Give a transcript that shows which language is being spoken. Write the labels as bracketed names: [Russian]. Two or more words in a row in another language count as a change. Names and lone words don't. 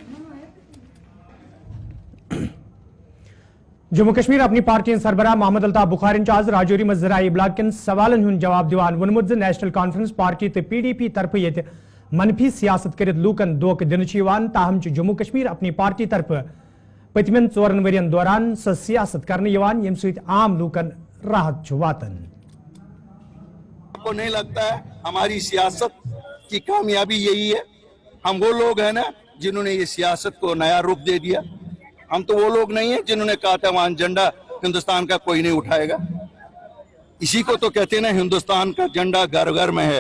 [Kashmiri] जम्मू कश्मीर अपनी पार्टी सरबराह मोहम्मद अल्ताफ बुखारी आज राजौरी में जराई इब्लाग कन सवालन हुंद जवाब दिवान वोनमुत नेशनल कॉन्फ्रेंस पार्टी तो PDP तरफ ये मनफी सियासत कर लूकन धोख दिन ताहम जम्मू कश्मीर अपनी पार्टी तरफ पतमन 4 वरियन दौरान स सियासत करने यम सहित आम लूकन राहत वातन। [Hindi] आपको नहीं लगता है हमारी सियासत की कामयाबी यही है? हम वो लोग हैं ना जिन्होंने ये सियासत को नया रूप दे दिया। हम तो वो लोग नहीं है जिन्होंने कहा था वहां झंडा हिंदुस्तान का कोई नहीं उठाएगा। इसी को तो कहते हैं ना हिंदुस्तान का झंडा घर घर में है।